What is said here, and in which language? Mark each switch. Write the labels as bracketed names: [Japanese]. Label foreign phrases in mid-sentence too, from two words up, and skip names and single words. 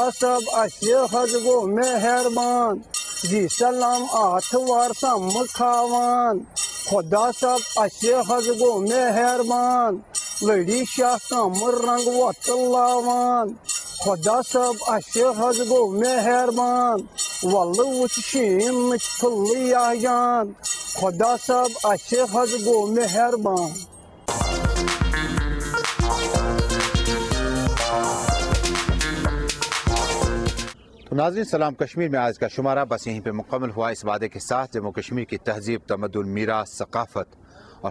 [Kashmiri] صاحب اسہِ حظ گوٚو مہربان جی سلام آتھوار سمہٕ کھاوان خدا صاحب اسہِ حظ گوٚو مہربان لٔڑی شاہ کمہٕ رنگ وۄتہٕ لاوان خدا صاحب اسہِ حظ گوٚو مہربان وَلہٕ وٕچھ شیٖنٕچ پھٕلیا جان خدا صاحب اسہِ حظ گوٚو مہربان [Urdu] تو ناظرین سلام کشمیر میں آج کا شمارہ بس یہیں پہ مکمل ہوا اس وعدے کے ساتھ جموں کشمیر کی تہذیب تمدن میراث ثقافت اور